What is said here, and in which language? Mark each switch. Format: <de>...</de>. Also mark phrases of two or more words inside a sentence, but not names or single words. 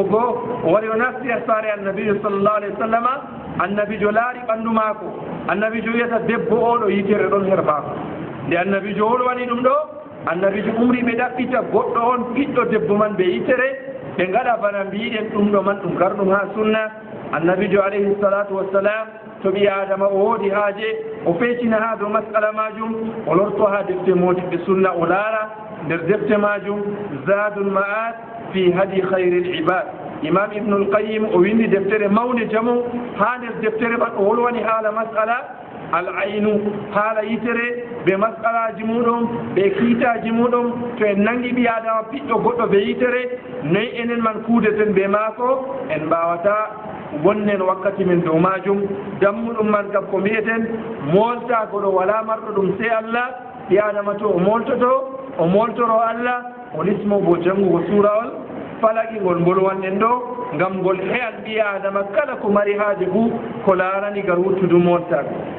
<ff>goo o wari o nasti e saare annabijo</ff> <ar>صلى الله عليه وسلم</ar> <ff>annabijo laari ɓanndu maako annabijo wiyata debbo oɗo yitere ɗon her maako nde annabijo wolwani ɗum ɗo annabijo umri ɓe ɗaɓɓita goɗɗo on piɗɗo debbo man ɓe yitere ɓe ngaɗa bana mbiɗen ɗum ɗo man ɗum garɗum ha sunna annabijo</ff> <ar>عليه الصلاة والسلام</ar> <ff>to ɓi adama o woodi haaje o feccina ha dow masala majum o lorto ha defte modiɓɓe sunna o laara nder defte majum zadul ma'ad fi hadi khayri l ibad imam ibnul qayyim o windi deftere mawde jamu ha nder deftere man o wolwani haala masala</ff> <ar>العين</ar> <ff>haala yitere ɓe masalaji muɗum ɓe kiitaji muɗum to en nangi ɓi adama piɗɗo goɗɗo ɓe yitere noyi enen man kuudeten ɓe maako en mbawata wonnen wakkati men dow majum dammuɗum man kam ko mbiyeten moltagoɗo wala marɗo ɗum sey allah ɓi adama to o moltoto o moltoro allah o lismo bo janngugo suurawol falaki ngol bolwanɗen ɗo ngam ngol heyal ɓi adama kala ko mari haaje fuu ko laarani gar wuttudu moltago</ff>